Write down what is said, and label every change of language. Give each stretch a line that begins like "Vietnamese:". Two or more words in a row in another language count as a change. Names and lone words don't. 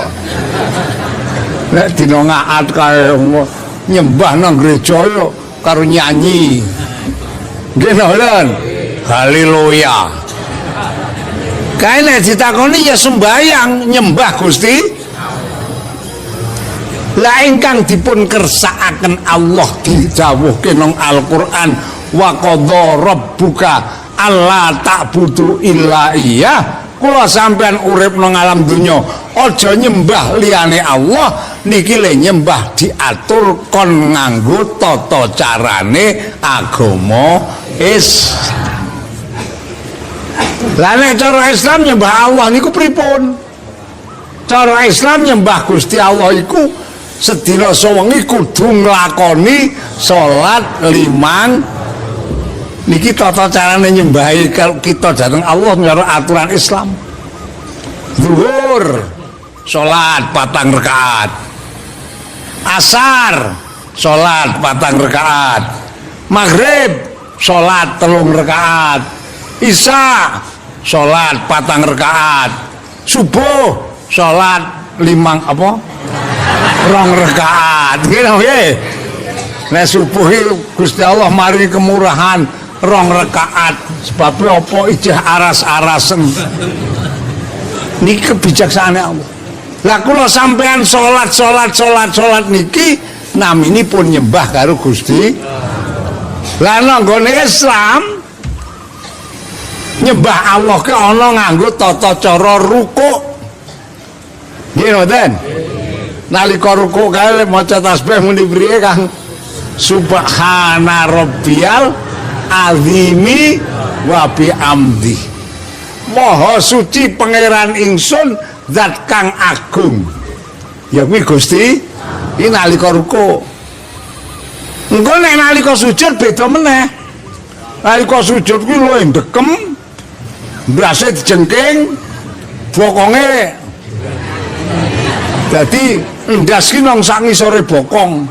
Javanese: Nek dina ngaat kae nyembah nang gereja yo karo nyanyi. Nggih mboten? Haleluya. Kae nek ditakoni ya sembayang nyembah Gusti. Lah ingkang dipun kersakaken Allah didhawuhke nang Al-Qur'an
Arabic: وقضى ربك ألا تعبدوا إلا إياه.
Javanese: Kula sampean urip nang alam donya aja nyembah liyane Allah, niki le nyembah diatur kon nganggo tata carane agama Lah nek cara Islam nyembah Allah niku pripun? Cara Islam nyembah Gusti Allah iku sedina sewengi kudu nglakoni salat 5. Niki tata carane nyembahi
Indonesian: kalau kita
Javanese: dateng Allah menurut aturan Islam. Zuhur salat 4 rakaat. Asar salat 4 rakaat. Maghrib salat 3 rakaat. Isya salat 4 rakaat. Subuh salat 5 apa? 2 rakaat. Nggih. Nek subuh Gusti Allah mari kemurahan 2 rakaat. Sebab apa ijah aras-arasen. Niki kebijaksanaan Allah. Lah kula sampean salat niki naminipun nyembah karo Gusti. Lah nang nggone Islam nyembah Allah ke ana nganggo tata cara rukuk. Nggih mboten? Nalika rukuk kae maca tasbih muni priye Kang?
Arabic: سبحان ربي العظيم وبحمده.
Javanese: Maha suci pangeran ingsun zat kang agung. Ya kuwi Gusti, iki nalika rukuk. Engko nek nalika sujud beda meneh. Nalika sujud kuwi luwih ndekem, brase dijengking, bokonge dadi ndas ki nang sak ngisore bokong.